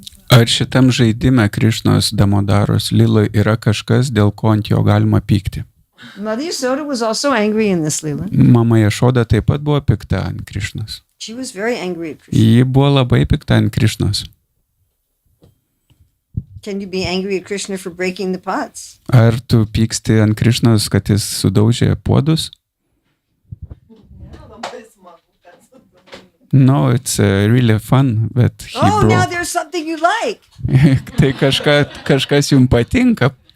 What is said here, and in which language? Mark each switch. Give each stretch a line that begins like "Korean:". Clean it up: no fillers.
Lithuanian: Ar šitam žaidime Krišnos Damodaros Liloj yra kažkas, dėl ko ant jo galima pykti?
English: Mother Yasoda was also angry in this Lila.
Lithuanian: Mama Jašoda taip pat buvo pikta ant Krišnos.
English: She was very angry at Krishna.
Lithuanian: Ji buvo labai pikta ant Krišnos.
English: Can you be angry at Krishna for breaking the pots?
Lithuanian: Ar tu pyksti ant Krišnos, kad jis sudaužė puodus?
English: No, it's really fun, but he now there's something you like.
Lithuanian: Tai kažkas jums patinka.